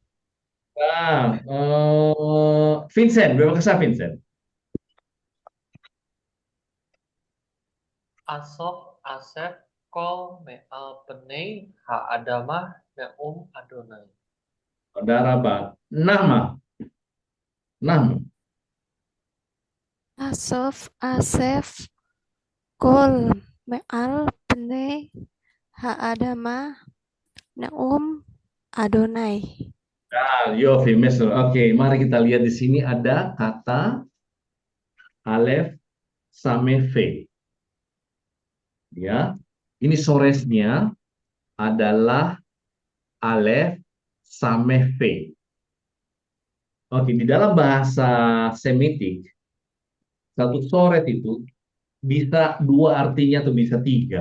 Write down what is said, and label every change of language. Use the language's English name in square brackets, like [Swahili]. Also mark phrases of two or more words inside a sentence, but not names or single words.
[Indonesian] Vincent, bebas Vincent. [Hebrew] אסוף אסף כל מעל פני האדמה נאם אדוני. [Indonesian] Saudara Pak. Nama. [Hebrew] אסוף אסף כל מעל פני האדמה נאם אדוני. Yofi, Mesro. [Indonesian] Oke, mari kita lihat di sini ada kata Alef Same Fe. Ya, ini soresnya adalah Alef Same Fe. Oke, di dalam bahasa Semitik, satu sores itu bisa dua artinya atau bisa tiga.